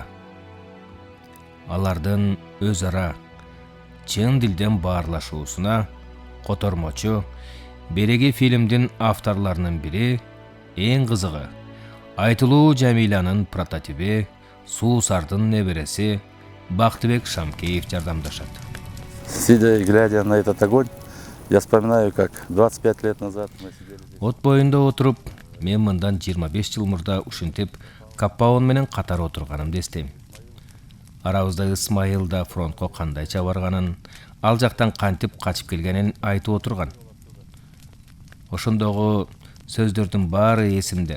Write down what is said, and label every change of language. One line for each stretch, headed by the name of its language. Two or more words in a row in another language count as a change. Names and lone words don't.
Kyrgyz: Алардын өз ара чын дилден баарлашуусуна котормочу береги фильмдин авторларынын бири, эң кызыгы, Айтылуу Жамиланын прототиби Суусардын небереси Бактыбек Шамкеев жардамдашат.
Russian: Сидя и глядя на этот огонь, я вспоминаю, как 25 лет назад мы сидели здесь.
Kyrgyz: От боюнда отуруп, мен мындан 25 жыл мурда ушинтип Каппаун менен катар отурганымды эстейм. Арабызда Ысмайыл да фронтко кандайча барганын, ал жактан кантип качып келгенин айтып отурган. Ошондогу сөздөрдүн баары эсимде.